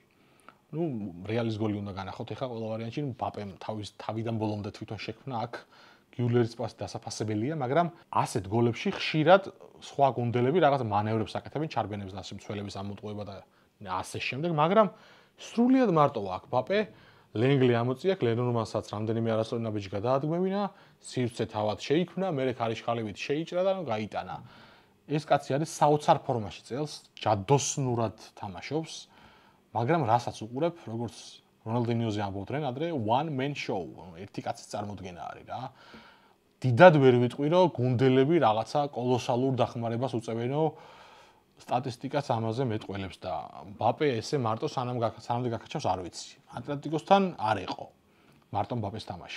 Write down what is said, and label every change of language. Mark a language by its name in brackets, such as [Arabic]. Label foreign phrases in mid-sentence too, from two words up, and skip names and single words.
[Georgian] ნუ რეალის გოლი უნდა განახოთ ეხლა ყველა ვარიანტში, ბაპემ თავიდან ბოლომდე თვითონ შექმნა აქ გიულერის პასი დასაფასებელია, მაგრამ ასეთ გოლებში ხშირად სხვა გუნდელები რაღაც მანევრებს აკეთებენ, ჩარბენებს და ასე მცველების ამოტყუება და ასე შემდეგ, მაგრამ სრულიად მარტოა აქ ბაპე, ლენგლი ამოწია, გლენორმანსაც რამდენიმე არასწორი ნაბიჯი გადაადგმევინა, სივრცე თავად შეიქმნა, მერე ქარიშხალებით შეიჭრა და გაიტანა. ეს კაცი არის საოცარ ფორმაში წელს, ჯადოსნურად თამაშობს, მაგრამ რასაც უყურებ, როგორც რონალდინიოზე ამბობდნენ ადრე, [English] one man show, [Georgian] ერთი კაცის წარმოდგენა არის რა. დიდად ვერ ვიტყვი, რომ გუნდელები რაღაცა კოლოსალურ დახმარებას უწევენო სტატისტიკას ამაზე მეტყველებს და ბაპე ესე მარტო სანამდე გაკაჩავს არ ვიცი. ატლეტიკოსთან არ იყო. მარტო ბაპეს თამაში.